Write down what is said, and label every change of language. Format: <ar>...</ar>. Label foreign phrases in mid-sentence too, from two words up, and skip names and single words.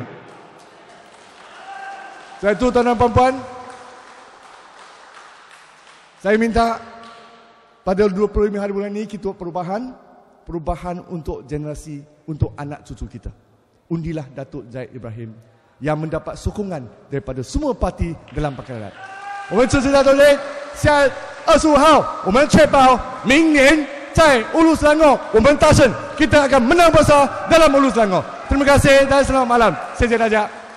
<ms>Sebab itu tuan-tuan dan puan, saya minta pada 25 hari bulan ini kita buat perubahan untuk generasi, untuk anak cucu kita. Undilah Datuk Zahid Ibrahim yang mendapat sokongan daripada semua parti dalam Pakatan Rakyat.</ms> <zh>我们支持大家下25号，我们确保明年在乌鲁斯兰国我们大胜，</zh> <ms>kita akan menang besar dalam Hulu Selangor. Terima kasih dan selamat malam.</ms> <zh>谢谢大家。</zh>